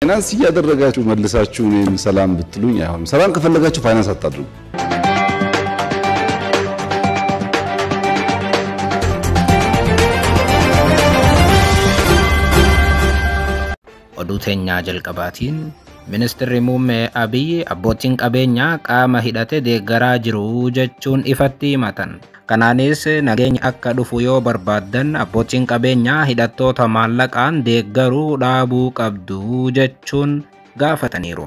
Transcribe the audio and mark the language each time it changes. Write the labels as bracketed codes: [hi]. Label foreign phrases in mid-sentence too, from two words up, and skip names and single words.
[am] ፋይናንስ እያደረጋችሁ መልሳችሁ እኔን ሰላም ብትሉኝ አይሆንም። ሰላም ከፈለጋችሁ ፋይናንስ አታድርጉ። ኦዱቴኛ ጀልቀባቲን [om] Ministeerri muummee Abiyyi abbootiin qabeenyaa qaama hidhate deeggaraa jiru jechuun ifatti himatan. Kanaanis nageenya akka dhufu yoo barbaaddan abbootiin qabeenyaa hidhattoota maallaqaan deeggaruu dhaabuu qabdu jechuun gaafataniiru.